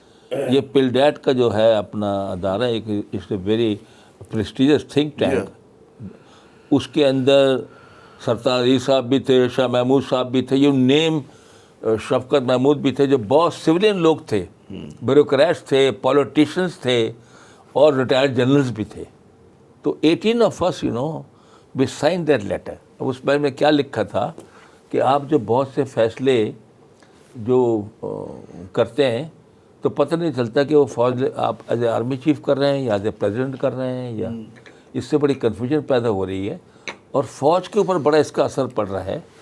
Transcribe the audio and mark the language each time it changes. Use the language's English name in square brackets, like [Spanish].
[Urdu] یہ پلڈیٹ کا جو ہے اپنا ادارہ, ایک [English] It's a very prestigious think tank. [Urdu] اس کے اندر سرتار علی صاحب بھی تھے, شاہ محمود صاحب بھی تھے, یہ نیم شفقت محمود بھی تھے, جو بہت سویلین لوگ تھے, بیوروکریٹس تھے, پولیٹیشنز تھے, اور ریٹائرڈ جنرلز بھی تھے. [English] تو 18 of us we signed that letter. [Urdu] اب اس بارے میں کیا لکھا تھا کہ آپ جو بہت سے فیصلے جو کرتے ہیں تو پتہ نہیں چلتا کہ وہ فوج آپ [English] as a army chief [Urdu] کر رہے ہیں یا [English] as a president [Urdu] کر رہے ہیں, یا اس سے بڑی کنفیوژن پیدا ہو رہی ہے, اور فوج کے اوپر بڑا اس کا اثر پڑ رہا ہے.